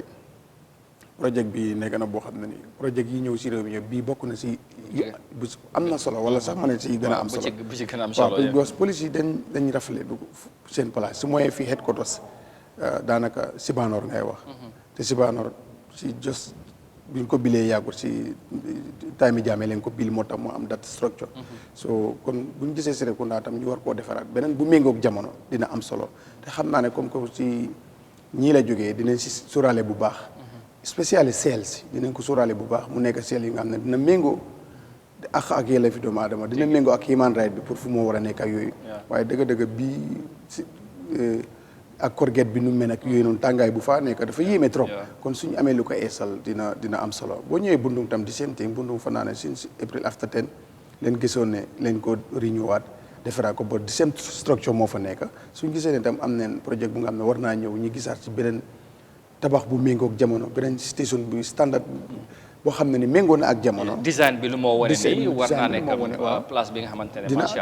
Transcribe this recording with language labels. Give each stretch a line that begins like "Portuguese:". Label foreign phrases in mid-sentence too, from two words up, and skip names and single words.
Wolof: projet bi nekk na boo xam ne ni projet yi ñëw si réew mi bii bokk na si am na solo wala sax ma ne si gën a am solo bu ci gën a am solo waaw parce que police yi dañ rafetlu du seen place su mooy fii headquarters daanaka Sibanor ngay wax te Sibanor si jos biñ ko bilee yàggut si time Jammeh leen ko bil moo tax moo am
English: that structure
Wolof: so kon buñ gisee Serekunda tam ñu war koo defaraat beneen bu méngoog jamono dina am solo te xam naa ne
French: comme que
Wolof: si ñii la jógee dinañ si sóoraale bu baax spécial sales dinañ ko sóoraale bu baax mu nekk seel yi nga xam ne dina méngoo ak yelleef fi doomu aadama dina méngoo ak
English: human right
Wolof: bi pour fu moo war a nekk ak yooyu waaye dëgg-dëgg bii si ak korget bi nu mel ak yooyu noonu tàngaay bu faa nekk dafa yéeme trop kon suñu amee lu ko eesal dina am solo boo ñëwee Bundung tam di
English: same thing
Wolof: Bundung fa naa ne
English: since April after 10
Wolof: leen gisoon ne leen ko renewaat defaraat ko ba di
English: same structure
Wolof: moo fa nekk suñu gisee ne tam am neen projet bu nga xam ne war naa ñëw ñu gisaat ci beneen tabax bu méngoog jamono beneen station bu standard boo xam ne ni méngoo na ak jamono. design bi lu moo wane nii war naa nekk place bi nga xamante ne macha